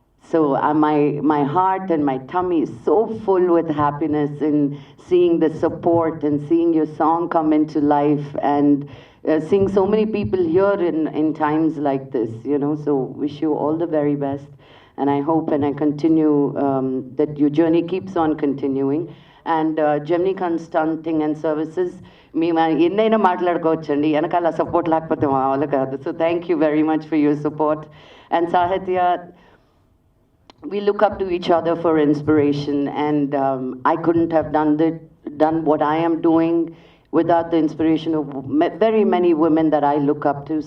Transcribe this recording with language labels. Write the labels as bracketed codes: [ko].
[en] So my heart and my tummy is so full with happiness in seeing the support and seeing your song come into life, and seeing so many people here in times like this, you know. So wish you all the very best, and I hope and I continue that your journey keeps on continuing. [te] And Gemini Consulting and Services, మేము ఎన్నైనా మాట్లాడుకోవచ్చండి, వెనకాల support లేకపోతే మా వాళ్ళు కాదు. [en] So thank you very much for your support. And Sahitya, we look up to each other for inspiration, and I couldn't have done what I am doing without the inspiration of very many women that I look up to.